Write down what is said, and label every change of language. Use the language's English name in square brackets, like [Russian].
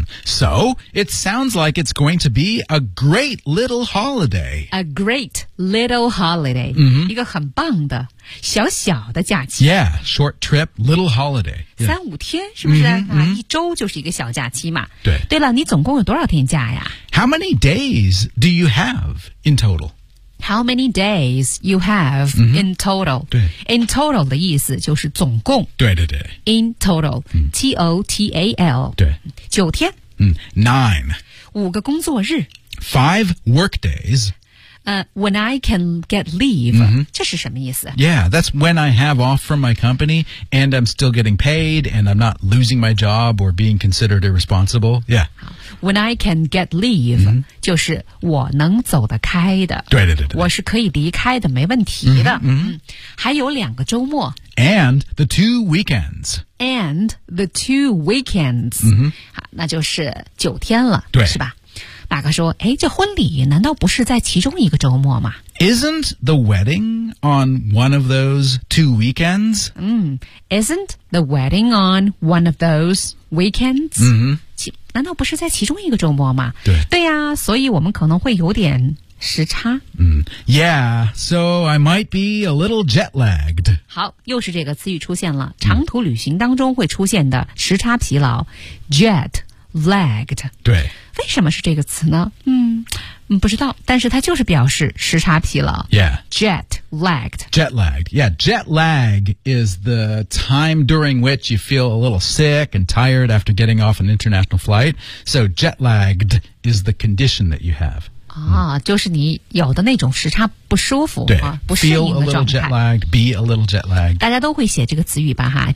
[English] So, it sounds like it's going to be a great little holiday. A great little holiday.、 Mm-hmm. [Chinese] 一个很棒的小小的假期。 [English] Yeah, short trip, little holiday.、Yeah. [Chinese] 三五天是不是、mm-hmm. 一周就是一个小假期嘛。对。对了你总共有多少天假呀 [English] ?How many days do you have in total? How many days you have in total?、 Mm-hmm. [Chinese] In total 的意思就是总共。对对对。 [English] In total,、T-O-T-A-L. [Chinese] 对。九天。 [English] Nine. [Chinese] 五个工作日。 [English] Five work days.、 When I can get leave,、 mm-hmm. [Chinese] 这是什么意思 [English] Yeah, that's when I have off from my company and I'm still getting paid and I'm not losing my job or being considered irresponsible. Yeah. When I can get leave,、 mm-hmm. [Chinese] 就是我能走得开的。对对对对。我是可以离开的，没问题的。 Mm-hmm, mm-hmm. 还有两个周末。 [English] And the two weekends. And the two weekends.、 Mm-hmm. [Chinese] 那就是九天了。对。是吧？大哥说，哎，这婚礼难道不是在其中一个周末吗？ [English] Isn't the wedding on one of those two weekends? Isn't the wedding on one of those weekends? [Chinese] 难道不是在其中一个周末吗？对呀、所以我们可能会有点时差。 [English] Yeah, so I might be a little jet lagged. [Chinese] 好，又是这个词语出现了，长途旅行当中会出现的时差疲劳 ,jet lagged. 对。为什么是这个词呢？不知道，但是它就是表示时差疲劳。 [English] Yeah. Jet lagged. Jet lagged. Yeah, jet lag is the time during which you feel a little sick and tired after getting off an international flight. So jet lagged is the condition that you have. [Chinese] 就是你有的那种时差不舒服。对。不适应的状态。 [English] Feel a little jet lagged, be a little jet lagged. [Chinese] 大家都会写这个词语吧哈。